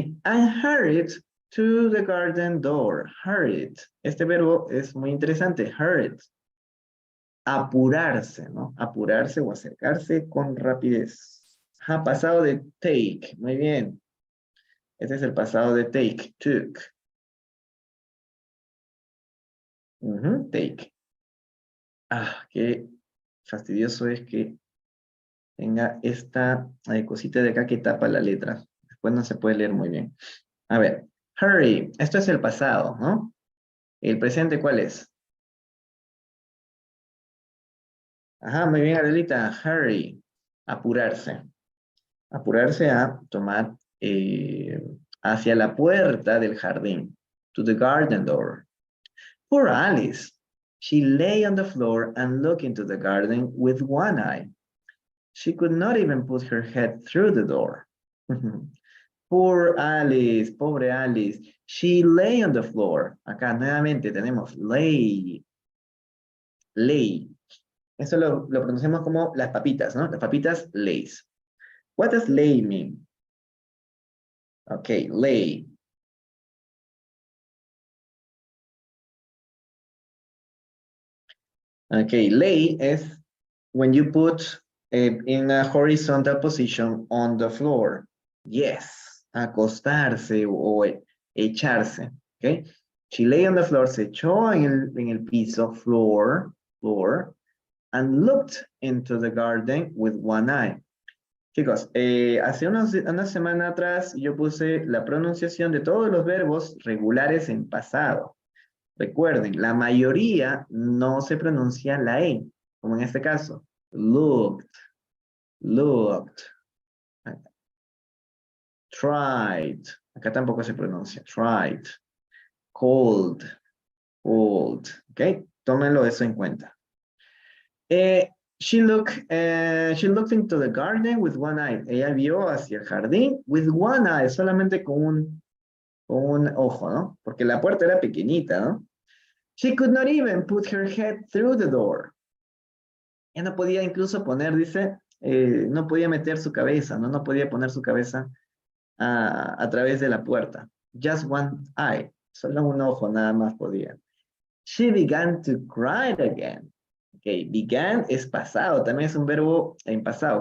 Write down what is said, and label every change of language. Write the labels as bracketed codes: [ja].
[en] And hurried to the garden door. Hurried. [es] Este verbo es muy interesante. Hurried. Apurarse, ¿no? Apurarse o acercarse con rapidez. Ha pasado de take. Muy bien. Este es el pasado de take. Took. Take. Ah, qué fastidioso es que tenga esta cosita de acá que tapa la letra. Después no se puede leer muy bien. A ver. Hurry. Esto es el pasado, ¿no? ¿El presente cuál es? Ajá, muy bien, Adelita. Hurry. Apurarse. Apurarse a tomar hacia la puerta del jardín. [en] To the garden door. Poor Alice. She lay on the floor and looked into the garden with one eye. She could not even put her head through the door. Poor Alice, [es] pobre Alice. [en] She lay on the floor. [es] Acá nuevamente tenemos lay. Lay. Eso lo pronunciamos como las papitas, ¿no? Las papitas, lays. [en] What does lay mean? Okay, lay. Okay, lay is when you put in a horizontal position on the floor. Yes, [es] acostarse o echarse. [en] Okay, she lay on the floor, [es] se echó en el piso, [en] floor, and looked into the garden with one eye. [es] Chicos, hace una semana atrás yo puse la pronunciación de todos los verbos regulares en pasado. Recuerden, la mayoría no se pronuncia la E, como en este caso. [en] Looked, tried. [es] Acá tampoco se pronuncia. Tried. Cold. ¿Ok? Tómenlo eso en cuenta. [en] She looked into the garden with one eye. [es] Ella vio hacia el jardín [en] with one eye, [es] solamente con un ojo, ¿no? Porque la puerta era pequeñita, ¿no? [en] She could not even put her head through the door. [es] Ella no podía incluso poner, dice, no podía meter su cabeza, ¿no? No podía poner su cabeza a través de la puerta. [en] Just one eye. [es] Solo un ojo nada más podía. [en] She began to cry again. Okay, [es] began es pasado, también es un verbo en pasado.